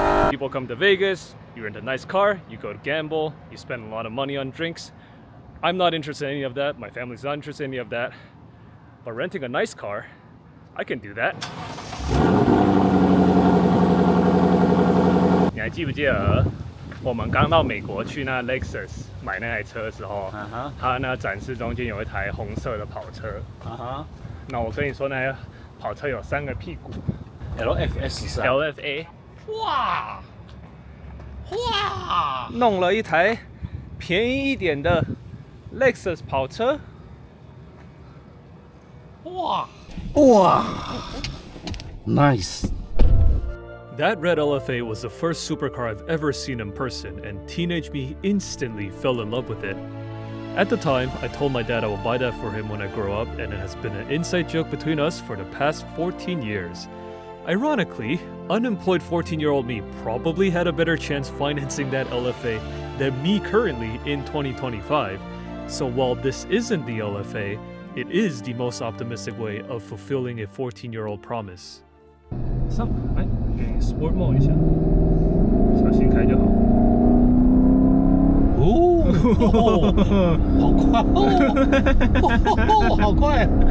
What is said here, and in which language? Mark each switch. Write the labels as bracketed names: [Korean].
[English] People come to Vegas, you rent a nice car, you go to gamble, you spend a lot of money on drinks. I'm not interested in any of that, my family's not interested in any of that. But renting a nice car, I can do that. [Chinese] 你还记不记得我们刚到美国去那 Lexus 买那台车的时候，它那展示中间有一台红色的跑车。那我跟你说，那台跑车有3个屁股。 LFS 是 LFA。 哇！弄了一台便宜一点的 Lexus 跑车。哇 [English] ！Nice. That red LFA was the first supercar I've ever seen in person, and teenage me instantly fell in love with it. At the time, I told my dad I will buy that for him when I grow up, and it has been an inside joke between us for the past 14 years. Ironically, unemployed 14-year-old me probably had a better chance financing that LFA than me currently in 2025. So while this isn't the LFA, it is the most optimistic way of fulfilling a 14-year-old promise. [Chinese] 上来给 Sport Mode 一下，小心开就好。哦，好快哦，好快！